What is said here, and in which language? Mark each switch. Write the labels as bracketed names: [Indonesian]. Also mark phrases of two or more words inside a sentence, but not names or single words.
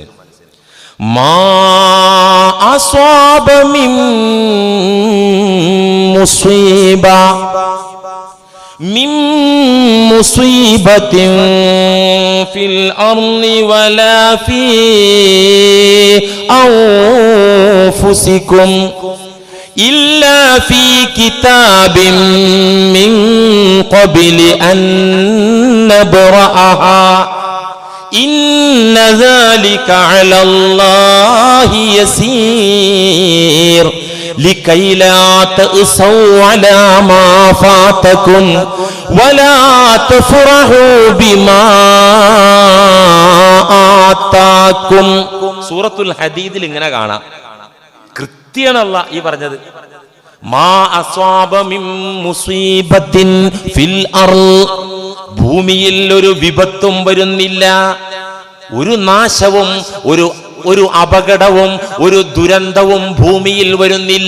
[Arabic] ما أصاب من مصيب من مصيبة في الأرض ولا في അൻഫുസികും إلا في كتاب من قبل أن نبرأها إن ذلك على الله يسير لكي لا تأسوا على ما فاتكم ولا تفرحوا بما آتاكم. [Malayalam] സൂറത്തുൽ ഹദീദിൽ ഇങ്ങനെ കാണാം. കൃത്യമാണല്ല ഈ പറഞ്ഞത്. [Arabic] ما أصاب من مصيبة في الأرض, [Malayalam] ഭൂമിയിൽ ഒരു വിപത്തും വരുന്നില്ല, ഒരു നാശവും ഒരു അപകടവും ഒരു ദുരന്തവും ഭൂമിയിൽ വരുന്നില്ല.